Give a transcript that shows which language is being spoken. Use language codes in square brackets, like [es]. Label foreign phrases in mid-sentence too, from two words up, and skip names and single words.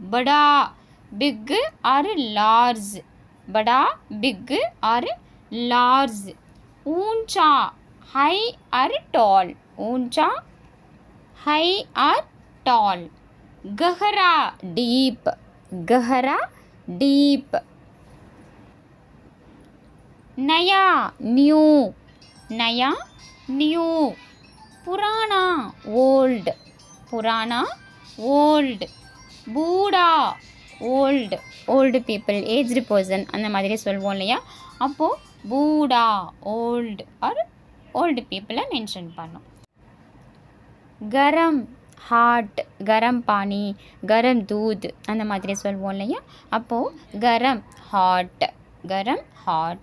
[en] படா big or large, படா big or large. [hi] ऊँचा है [en] or tall, [hi] ऊँचा है [en] or tall. கஹரா டீப், கஹரா டீப். [hi] नया न्यू, नया न्यू. पुराना ओल्ड, पुराना ओल्ड. [en] बूढ़ा old, old people, aged person [ta] அந்த மாதிரி சொல்லுவோம் இல்லையா, அப்போது பூடா [en] old or old people [ta] மென்ஷன் பண்ணும். கரம் ஹாட், [hi] गरम पानी, गरम दूध [ta] அந்த மாதிரி சொல்லுவோம் இல்லையா, அப்போது கரம் ஹாட், கரம் ஹாட்.